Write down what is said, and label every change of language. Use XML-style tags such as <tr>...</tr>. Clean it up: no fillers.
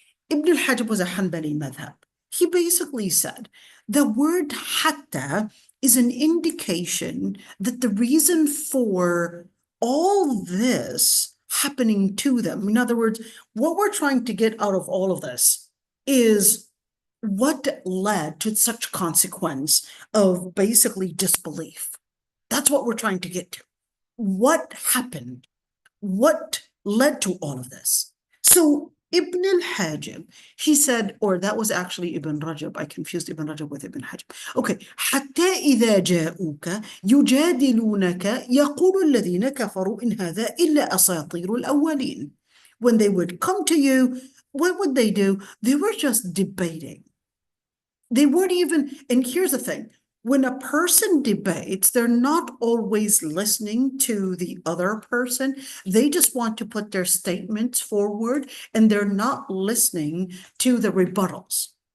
<en>Ibn al-Hajib was a Hanbali madhab. He basically said the word hatta is an indication that the reason for all this happening to them, in other words, what we're trying to get out of all of this is what led to such consequence of basically disbelief. That's what we're trying to get to. What happened? What led to all of this? So Ibn al-Hajib, he said, or that was actually Ibn Rajab. I confused Ibn Rajab with Ibn Hajib. Okay.</en> <ar>حتى إذا جاءوك يجادلونك يقول الذين كفروا إن هذا إلا أساطير الأولين.</ar> <en>When they would come to you, what would they do? They were just debating. They weren't even, and here's the thing, when a person debates, they're not always listening to the other person. They just want to put their statements forward, and they're not listening to the rebuttals.</en>